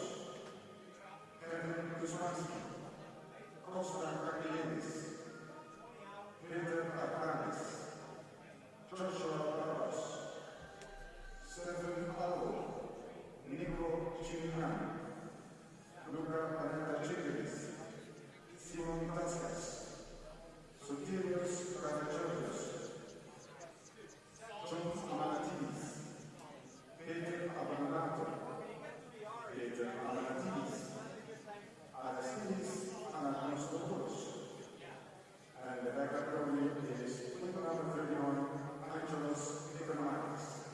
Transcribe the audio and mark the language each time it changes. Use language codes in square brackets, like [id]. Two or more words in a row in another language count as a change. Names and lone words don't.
[en] Kevin Kuzmansky, Costa Kakilidis, Peter Arkanis, Joshua Barros, Stephen Allo, Nico Chinian, Luca Panetta-Chiklis, Simon Taskas, Sotirios Kavachorios, John Amanatidis, Peter Abanonato, Peter Amanatidis, Aristides Anastopoulos, and the backup goalie is number 31, Angelos Economidis.